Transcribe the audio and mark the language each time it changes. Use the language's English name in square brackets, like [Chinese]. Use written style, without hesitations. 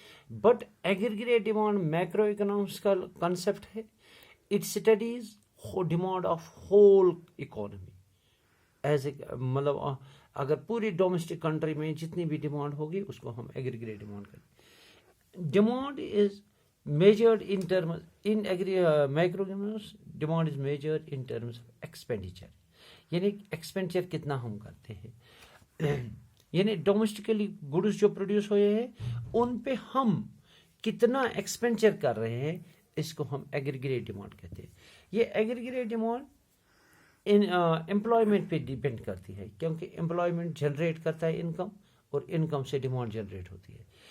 [Urdu] But ایگریگریٹ demand macro economics کا concept ہے. [English] it studies demand of whole economy as a, [Urdu] مطلب اگر پوری ڈومیسٹک کنٹری میں جتنی بھی ڈیمانڈ ہوگی اس کو ہم ایگریگریٹ ڈیمانڈ کریں. [English] Demand is measured in terms in macroeconomics. Demand is measured in terms of expenditure. [Urdu] یعنی ایکسپینڈیچر کتنا ہم کرتے ہیں، یعنی ڈومیسٹکلی گڈس جو پروڈیوس ہوئے ہیں ان پہ ہم کتنا ایکسپینڈیچر کر رہے ہیں، اس کو ہم ایگریگریٹ ڈیمانڈ کہتے ہیں. یہ ایگریگریٹ ڈیمانڈ امپلائمنٹ پہ ڈیپینڈ کرتی ہے، کیونکہ امپلائمنٹ جنریٹ کرتا ہے انکم، اور انکم سے ڈیمانڈ جنریٹ ہوتی ہے.